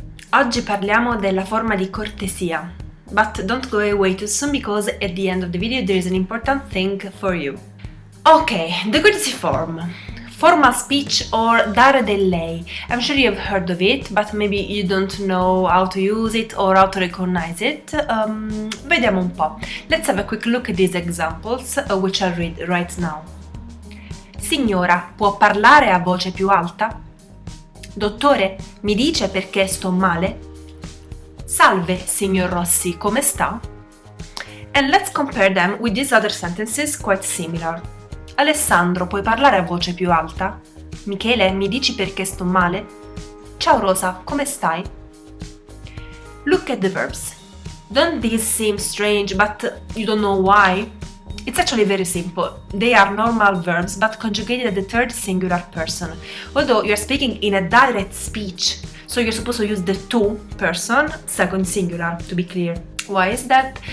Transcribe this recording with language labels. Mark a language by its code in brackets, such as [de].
[it] Oggi parliamo della forma di cortesia. [en] But don't go away too soon because at the end of the video there is an important thing for you. Ok, the courtesy form. Formal speech or [it] dare del lei. [en] I'm sure you've heard of it, but maybe you don't know how to use it or how to recognize it. [it] Vediamo un po'. [en] Let's have a quick look at these examples, which I'll read right now. [it] Signora, può parlare a voce più alta? Dottore, mi dice perché sto male? Salve, signor Rossi, come sta? [en] And let's compare them with these other sentences quite similar. [it] Alessandro, puoi parlare a voce più alta? Michele, mi dici perché sto male? Ciao Rosa, come stai? [en] Look at the verbs. Don't these seem strange, but you don't know why? It's actually very simple. They are normal verbs but conjugated at the third singular person. Although you're speaking in a direct speech, so you're supposed to use the to person, second singular, to be clear. Why is that?